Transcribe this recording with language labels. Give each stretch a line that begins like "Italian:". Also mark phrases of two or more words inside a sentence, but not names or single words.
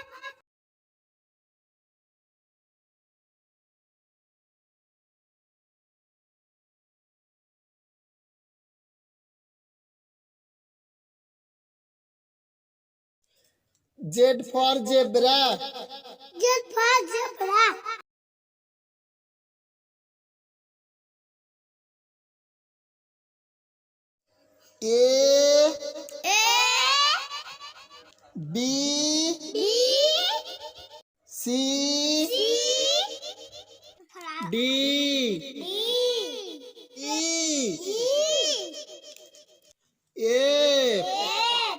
English: Z for zebra. Z for zebra. A A B B C C D D E E F F